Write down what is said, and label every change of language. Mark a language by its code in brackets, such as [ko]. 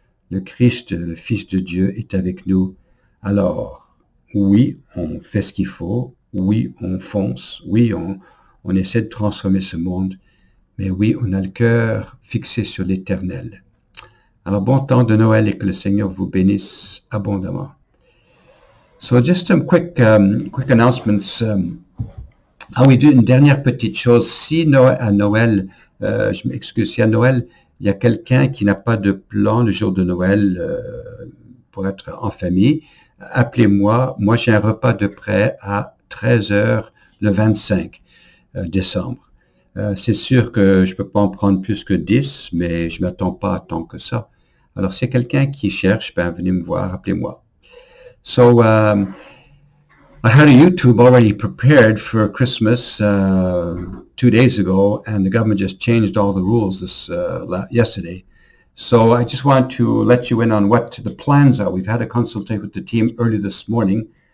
[fr] Le Christ, le Fils de Dieu, est avec nous. Alors, oui, on fait ce qu'il faut. Oui, on fonce. Oui, on essaie de transformer ce monde. Mais oui, on a le cœur fixé sur l'éternel. Alors, bon temps de Noël et que le Seigneur vous bénisse abondamment. [en] So, just some quick announcements. [fr] Oui, une dernière petite chose. Si à Noël, je m'excuse, si à Noël, il y a quelqu'un qui n'a pas de plan le jour de Noël pour être en famille, appelez-moi. Moi, j'ai un repas de prêt à 13h le 25 décembre. C'est sûr que je peux pas en prendre plus que 10, mais je m'attends pas à tant que ça. Alors, si quelqu'un qui cherche, venez me voir, appelez-moi. [en] So, I had a YouTube already prepared for Christmas 2 days ago, and the government just changed all the rules yesterday. So I just want to let you in on what the plans are. We've had a consultation with the team early this morning.